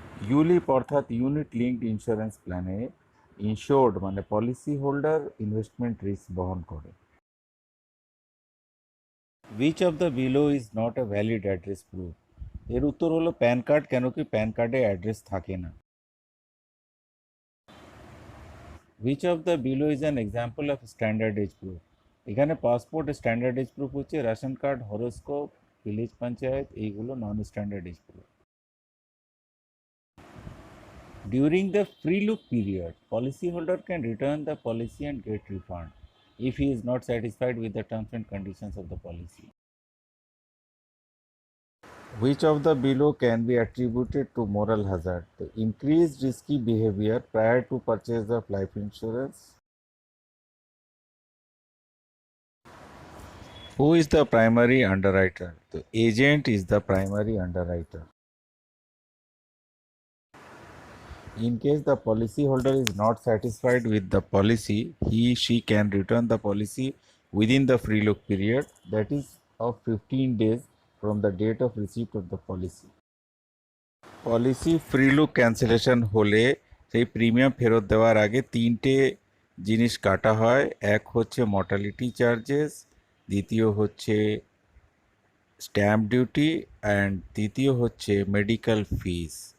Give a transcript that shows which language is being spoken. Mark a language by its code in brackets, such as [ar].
[bn] ইউলিপ অর্থাৎ unit linked insurance প্ল্যানে ইনশোর্ড মানে পলিসি হোল্ডার ইনভেস্টমেন্ট রিস্ক বহন করে। [en] Which of the below is not a valid address proof? [bn] এর উত্তর হলো প্যান কার্ড, কেন কি প্যান কার্ডে অ্যাড্রেস থাকে না। [en] Which of the below is an example of standard age proof? [bn] এখানে পাসপোর্ট স্ট্যান্ডার্ড এজ প্রুফ হচ্ছে, ration card, horoscope, village panchayat এইগুলো নন standard age proof. [en] During the free look period, policyholder can return the policy and get refund if he is not satisfied with the terms and conditions of the policy. Which of the below can be attributed to moral hazard? The increased risky behavior prior to purchase of life insurance. Who is the primary underwriter? The agent is the primary underwriter. In case the policyholder is not satisfied with the policy, she can return the policy within the free look period, that is of 15 days from the date of receipt of the policy. [bn] Policy free look cancellation হলে সেই premium ফেরত দেওয়ার আগে তিনটে জিনিস কাটা হয়। এক হচ্ছে মর্টালিটি চার্জেস, দ্বিতীয় হচ্ছে স্ট্যাম্প ডিউটি, অ্যান্ড তৃতীয় হচ্ছে মেডিকেল ফিস।